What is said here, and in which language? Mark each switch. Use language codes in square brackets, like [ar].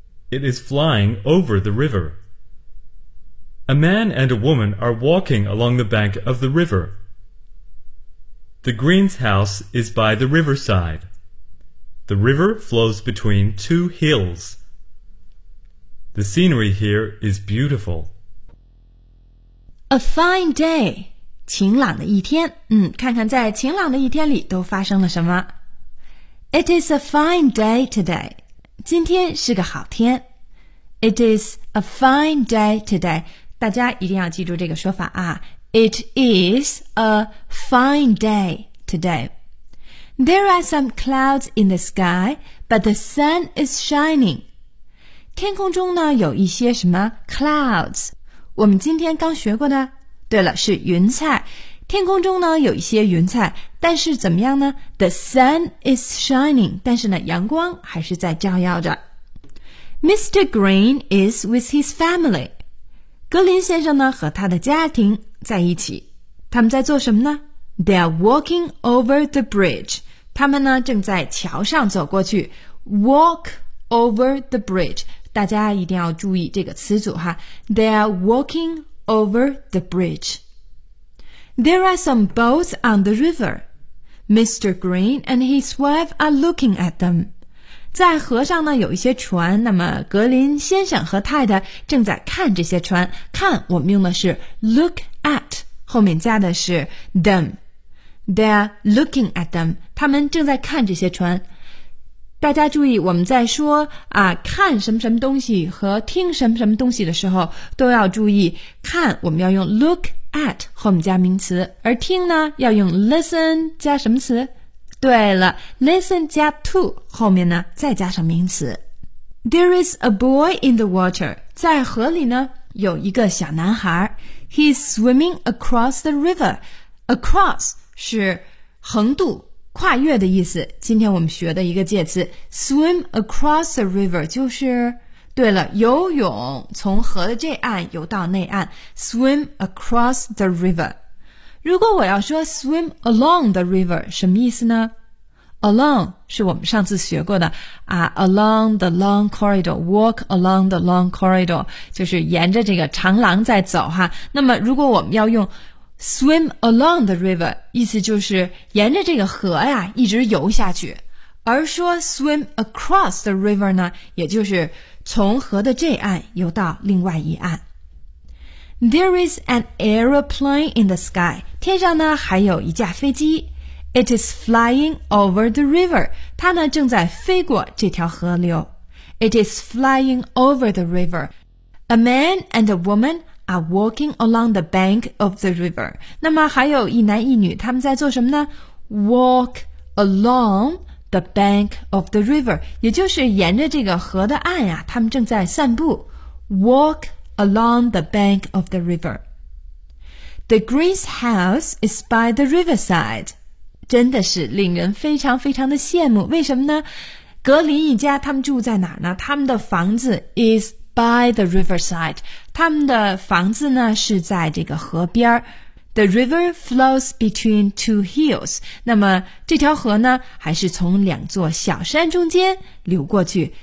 [en] It is flying over the river. A man and a woman are walking along the bank of the river. The Green's house is by the riverside. The river flows between two hills. The scenery here is beautiful. A fine day. [zh] 晴朗的一天。看看在晴朗的一天里都发生了什么。 [en] It is a fine day today. [zh] 今天是个好天。 [en] It is a fine day today. [zh] 大家一定要记住这个说法啊。 [en] It is a fine day today. There are some clouds in the sky, but the sun is shining. [zh] 天空中呢有一些什么 clouds? 我们今天刚学过的。对了是云彩。天空中呢有一些云彩但是怎么样呢 [en] The sun is shining [zh] 但是呢阳光还是在照耀着 Mr. [en] Green is with his family [zh] 格林先生呢和他的家庭在一起他们在做什么呢 [en] They are walking over the bridge [zh] 他们呢正在桥上走过去 [en] Walk over the bridge [zh] 大家一定要注意这个词组哈 [en] They are walking over the bridgeThere are some boats on the river. Mr. Green and his wife are looking at them. [zh] 在河上呢有一些船那么格林先生和太太正在看这些船看我们用的是 look at 后面加的是 them. [en] They are looking at them. [zh] 他们正在看这些船。大家注意我们在说啊看什么什么东西和听什么什么东西的时候都要注意看我们要用 look at 后面加名词而听呢要用 listen 加什么词对了 listen 加 to 后面呢再加上名词 [en] There is a boy in the water [zh] 在河里呢有一个小男孩 [en] He's swimming across the river [zh] Across 是横渡跨越的意思今天我们学的一个介词 [en] swim across the river [zh] 就是对了游泳从河的这岸游到内岸 swim across the river 如果我要说 [en] swim along the river, [zh] 什么意思呢？ Along 是我们上次学过的啊 ， [en] along the long corridor, [zh] walk along the long corridor 就是沿着这个长廊在走哈。那么如果我们要用 [en] swim along the river， [zh] 意思就是沿着这个河呀一直游下去。而说 [en] swim across the river [zh] 呢，也就是从河的这岸游到另外一岸。 [en] There is an aeroplane in the sky， [zh] 天上呢还有一架飞机。 [en] It is flying over the river. [zh] 它呢正在飞过这条河流。 [en] It is flying over the river. A man and a woman are walking along the bank of the river. [zh] 那么还有一男一女，他们在做什么呢？ [en] Walk along the bank of the river. [zh] 也就是沿着这个河的岸啊，他们正在散步。 [en] Walk along the bank of the river. The Green's house is by the riverside. [zh] 真的是令人非常非常的羡慕，为什么呢？格林一家他们住在哪儿呢？他们的房子 [en] is by the riverside， [zh] 他们的房子呢是在这个河边。 [en] The river flows between two hills， [zh] 那么这条河呢还是从两座小山中间流过去。